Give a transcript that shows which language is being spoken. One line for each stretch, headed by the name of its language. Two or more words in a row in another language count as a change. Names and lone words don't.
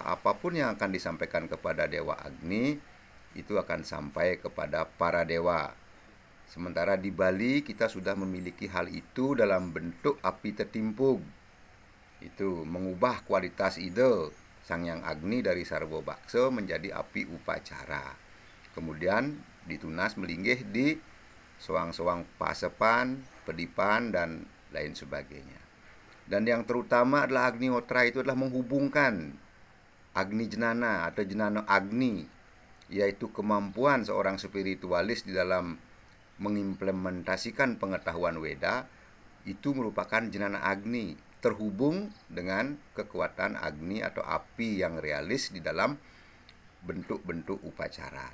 Indonesian: Apapun yang akan disampaikan kepada Dewa Agni itu akan sampai kepada para dewa. Sementara di Bali kita sudah memiliki hal itu dalam bentuk api tertimpug. Itu mengubah kualitas ide Sangyang Agni dari Sarwo Bakso menjadi api upacara.
Balinese: Kemudian ditunas melinggih di soang-soang pasepan, pedipan,
Indonesian: dan lain sebagainya. Dan yang terutama adalah Agnihotra itu adalah menghubungkan Agni Jenana atau Jenana Agni, yaitu kemampuan seorang spiritualis di dalam mengimplementasikan pengetahuan Weda. Itu merupakan Jenana Agni, terhubung dengan kekuatan Agni atau api yang realis di dalam bentuk-bentuk upacara.